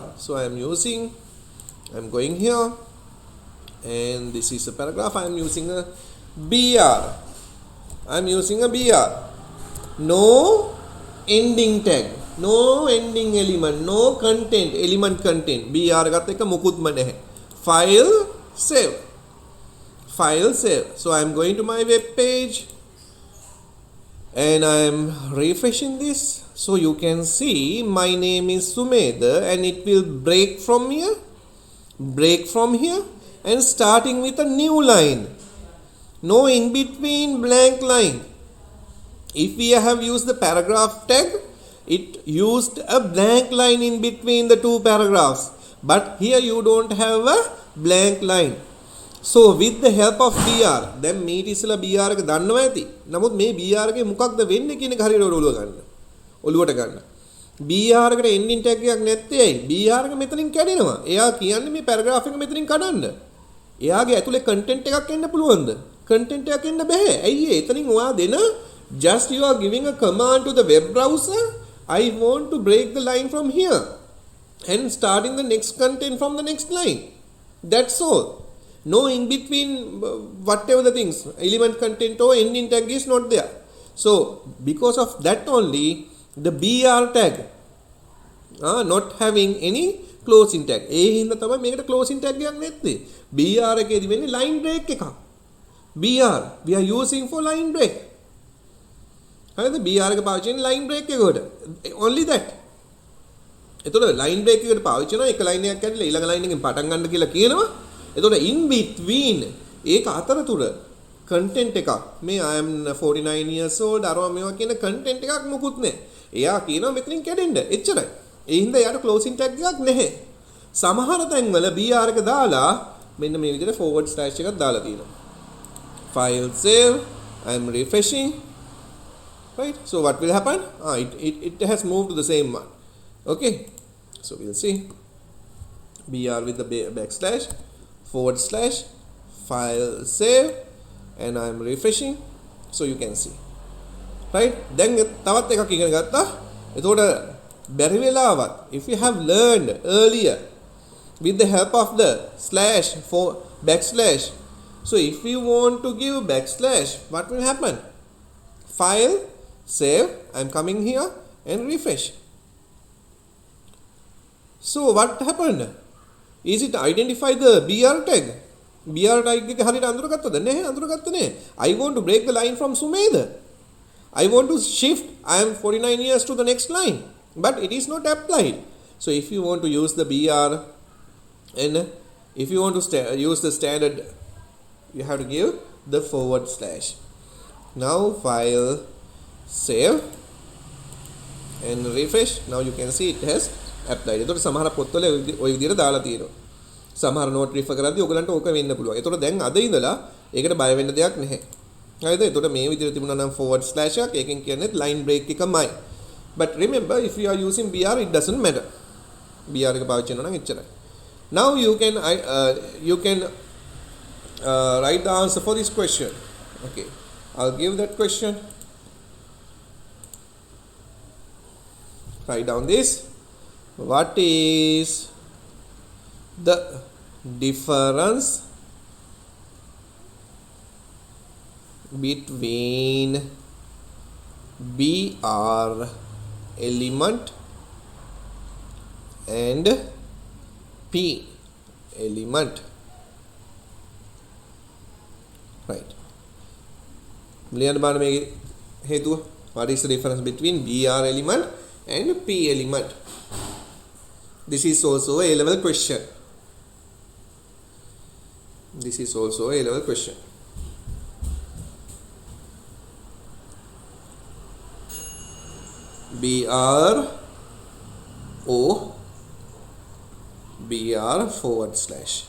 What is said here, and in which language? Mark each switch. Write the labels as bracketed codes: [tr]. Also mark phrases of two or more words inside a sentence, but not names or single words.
[en] So I am going here and this is a paragraph. I am using a BR. No ending tag, no ending element, no content, element content. [si] BR ගත්ත එක මුකුත්ම නැහැ. [en] File save. So I am going to my web page and I am refreshing this. So you can see my name is Sumedha and it will break from here and starting with a new line. No in between blank line. If we have used the paragraph tag, it used a blank line in between the two paragraphs. But here you don't have a blank line. So with the help of BR, then meet isla BR [si] එක දන්නවා ඇති. නමුත් මේ BR එකේ මොකක්ද වෙන්නේ කියන එක හරියට ඔළුවට ගන්න. BR එකට [en] ending tag [si] එකක් නැත්තේ ඇයි? BR එක මෙතනින් කැඩෙනවා. එයා කියන්නේ මේ paragraph එක මෙතනින් කඩන්න. එයාගේ ඇතුලේ content එකක් එන්න පුළුවන්ද? [en] Content [si] එකක් එන්න බෑ. ඇයි ඒ? එතනින් ඔයා දෙන [en] just you are giving a command to the web browser. I want to break the line from here and starting the next content from the next line. That's all. No in between whatever the things, element content or ending tag is not there. So because of that only the BR tag not having any closing tag. [si] ඒ හින්දා තමයි මේකට [en] closing tag [si] එකක් නැත්තේ. BR එකේදී වෙන්නේ [en] line break [si] එකක්. [en] BR we are using for line break. [si] හරිද? BR එක පාවිච්චි කරන්නේ [en] line break [si] එකකට. [en] Only that. [si] එතකොට [en] line break [si] එකට පාවිච්චි කරනවා එක line එකක් ඇදලා ඊළඟ line එකෙන් පටන් ගන්න කියලා කියනවා. එතකොට [en] in between [si] ඒක අතරතුර content එකක් මේ [en] I am 49 years old [si] අරවා මේවා කියන content එකක් මොකුත් නැහැ. එයා කියනවා මෙතනින් කැඩෙන්න. එච්චරයි. ඒ හින්දා යාට [en] closing tag [si] එකක් නැහැ. සමහර තැන්වල BR එක දාලා මෙන්න මේ විදිහට [en] forward slash [si] එකක් දාලා තියෙනවා. [en] File save. I am refreshing. Right? So what will happen? It has moved to the same one. Okay. So we'll see. BR with the backslash, forward slash, file save, and I am refreshing. So you can see. Right? Then [si] තවත් එකක් ඉගෙන ගත්තා. එතකොට බැරි වෙලාවත් [en] if you have learned earlier with the help of the slash for backslash. So if you want to give backslash, what will happen? File, save, I am coming here and refresh. So what happened? Is it identify the BR tag? BR tag [si] එක හරියට අඳුරගත්තද? නැහැ අඳුරගත්තේ නැහැ. [en] I want to break the line from Sumedha. I want to shift I am 49 years to the next line. But it is not applied. So if you want to use the BR and if you want to use the standard, you have to give the forward slash. Now file, save and refresh. Now you can see it has applied. [si] එතකොට සමහර පොත්වල ওই විදිහට දාලා තියෙනවා. සමහර [en] note refer [si] කරද්දී ඔයගලන්ට ඕක වෙන්න පුළුවන්. එතකොට දැන් අද ඉඳලා ඒකට බය වෙන්න දෙයක් නැහැ. හරිද? එතකොට මේ විදිහට තිබුණා නම් [en] forward slash [si] එකක් ඒකෙන් කියන්නේ [en] line break [si] එකමයි. [en] But remember if you are using BR it doesn't matter. [si] BR එක පාවිච්චි කරනවා නම් එච්චරයි. [en] Now you can write the answer for this question. Okay. I'll give that question. Write down this. What is the difference between BR element and P element? Right. [si] ලියන්න බලන්න මේකේ හේතුව. [en] What is the difference between BR element and P element? This is also a level question. This is also a level question. BR/.